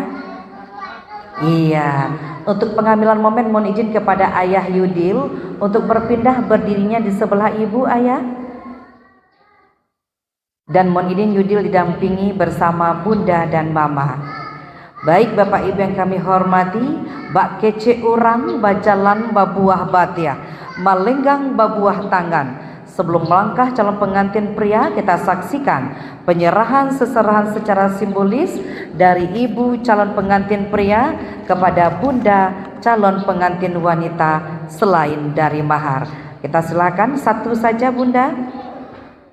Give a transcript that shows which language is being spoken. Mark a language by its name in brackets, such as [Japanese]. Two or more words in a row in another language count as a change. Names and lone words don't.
[Indonesian] Iya, untuk pengambilan momen mohon izin kepada Ayah Yudil untuk berpindah berdirinya di sebelah Ibu Ayah. Dan mohon izin Yudil didampingi bersama Bunda dan Mama. Baik Bapak Ibu yang kami hormati, [Minangkabau] bak kece urang bajalan babuah batia, malenggang babuah tangan. [Indonesian] Sebelum melangkah calon pengantin pria, kita saksikan penyerahan seserahan secara simbolis dari ibu calon pengantin pria kepada bunda calon pengantin wanita selain dari mahar. Kita silakan satu saja Bunda.